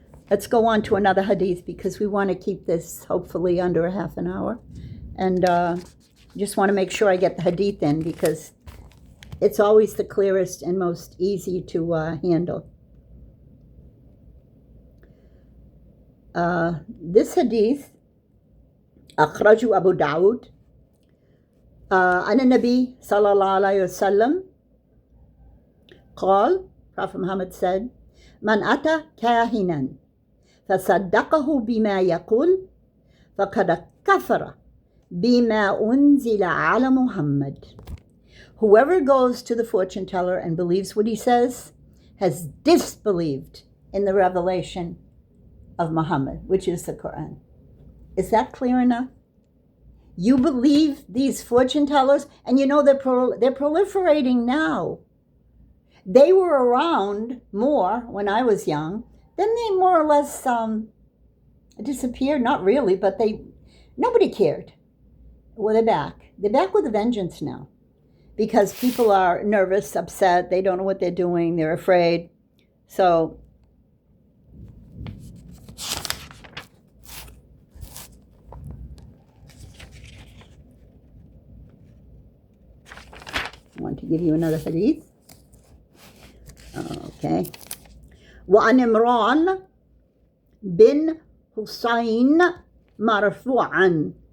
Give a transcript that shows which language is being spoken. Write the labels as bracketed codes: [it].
[en] Let's go on to another hadith because we want to keep this hopefully under a half an hour. And just want to make sure I get the hadith in because it's always the clearest and most easy to handle. This hadith, [ar] أخرجه أبو داود عن النبي صلى الله عليه وسلم قال, [en] Prophet Muhammad said, [ar] من أتى كاهنا فصدقه بما يقول فقد كفر بما أنزل على محمد. [en] Whoever goes to the fortune teller and believes what he says has disbelieved in the revelation of Muhammad, which is the Quran. Is that clear enough? You believe these fortune tellers, and you know they're proliferating now. They were around more when I was young. Then they more or less disappeared. Not really, but nobody cared. Well, they're back. They're back with a vengeance now. Because people are nervous, upset, they don't know what they're doing, they're afraid. So, I want to give you another hadith. Okay. [ar] وعن عمران بن حسين مرفوعا.